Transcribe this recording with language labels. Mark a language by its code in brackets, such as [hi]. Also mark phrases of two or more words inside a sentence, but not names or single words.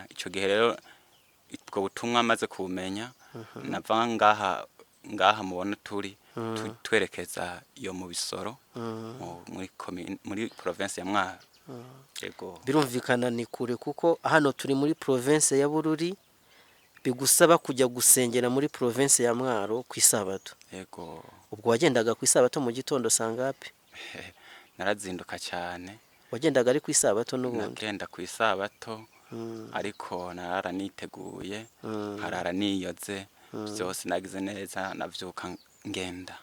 [rn] Ico gihe rero ubwo butumwa maze kumenya nava ngaha mubona turi twerekeza iyo mu Bisoro muri province ya Mwaro. Yego. Birumvikana ni kure kuko hano turi muri province ya Bururi, bigusaba kujya gusengera muri province ya Mwaro ku isabato. Yego. Ubwo wagendaga ku isabato mu gitondo sangapi? Narazinduka cyane. Wagendaga ari ku isabato n'ubundi? Nagenda ku isabato ariko narara niteguye, harara niyoze, byose nagize neza, navyuka ngenda.